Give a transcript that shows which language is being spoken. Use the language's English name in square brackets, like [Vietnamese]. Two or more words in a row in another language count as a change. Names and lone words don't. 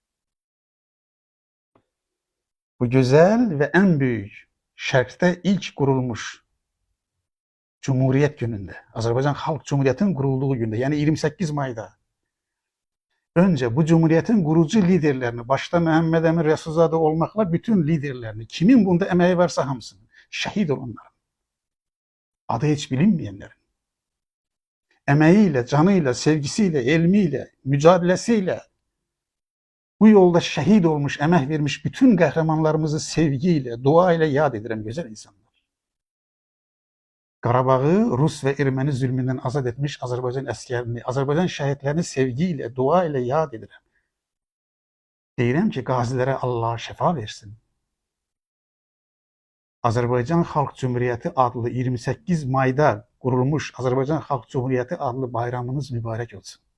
[Azerbaijani] Bu gözəl və ən böyük şərqdə ilk qurulmuş Cumhuriyyət günündə, Azərbaycan Xalq Cumhuriyyətinin qurulduğu gündə, yəni 28 mayda öncə bu Cumhuriyyətin qurucu liderlərini, başda Məhəmməd Əmin Rəsulzadə olmaqla bütün liderlərini, kimin bunda əməyi varsa hamısını, şəhid olanların, [Turkish] adı hiç bilinmeyenlerin, emeğiyle, canıyla, sevgisiyle, ilmiyle, mücadelesiyle bu yolda şehit olmuş, emek vermiş bütün kahramanlarımızı sevgiyle, dua ile yad ederim güzel insanlar. [Azerbaijani] Qarabağı Rus və erməni zülmündən azad etmiş Azərbaycan əsgərini, Azərbaycan şəhidlərini sevgi ilə, dua ilə yad edirəm. Deyirəm ki, qazilərə Allah şəfa versin. Azərbaycan Xalq Cümhuriyyəti adlı 28 mayda qurulmuş Azərbaycan Xalq Cümhuriyyəti adlı bayramınız mübarək olsun.